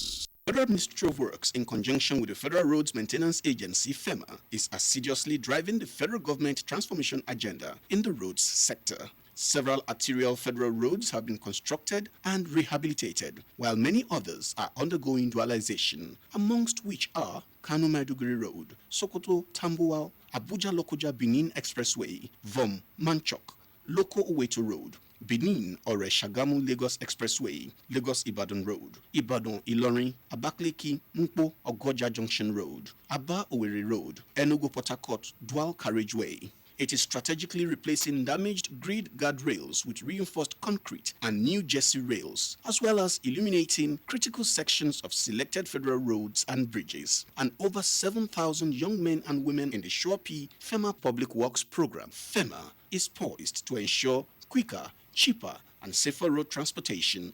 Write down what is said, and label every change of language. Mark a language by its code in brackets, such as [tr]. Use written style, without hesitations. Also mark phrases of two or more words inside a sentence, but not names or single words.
[en] Federal Ministry of Works, in conjunction with the Federal Roads Maintenance Agency, FEMA, is assiduously driving the federal government transformation agenda in the roads sector. Several arterial federal roads have been constructed and rehabilitated, while many others are undergoing dualization, amongst which are Kano Maiduguri Road, Sokoto Tambuwal, Abuja Lokoja Benin Expressway, Vom Manchok, Loko Oweto Road, Benin Ore Shagamu Lagos Expressway, Lagos Ibadan Road, Ibadan Ilorin, Abakaliki Mpo Ogoja Junction Road, Aba Owerri Road, Enugu Port Harcourt Dual Carriageway, It is strategically replacing damaged grid guardrails with reinforced concrete and new jersey rails, as well as illuminating critical sections of selected federal roads and bridges. And over 7,000 young men and women in the Shuapi FEMA Public Works Program, FEMA, is poised to ensure quicker, cheaper, and safer road transportation.